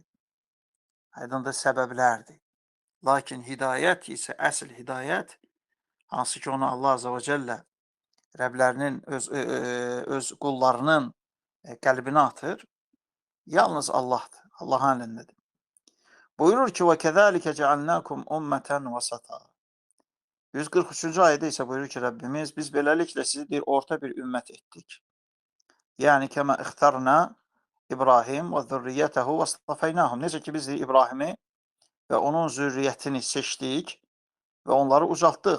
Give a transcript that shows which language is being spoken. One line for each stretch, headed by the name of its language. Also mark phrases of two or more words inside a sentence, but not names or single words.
Azerbaijani: Aydındır, səbəblərdir. Lakin hidayət isə, əsl hidayət, hansı ki onu Allah
Arabic: عز وجل
Azerbaijani: Rəblərinin, öz qullarının qəlbinə atır, yalnız Allahdır, Allahın əlindədir. Buyurur ki,
Arabic: وَكَذَٰلِكَ جَعَلْنَاكُمْ أُمَّةً وَسَطًا.
Azerbaijani: 143-cü ayədə isə buyurur ki, Rəbbimiz, biz beləliklə sizi bir orta bir ümmət etdik.
Arabic: Yəni, كما اخترنا إبراهيم وذريته واصطفيناهم.
Azerbaijani: Necə ki, biz İbrahimi və onun zürriyyətini seçdik və onları ucaltdıq.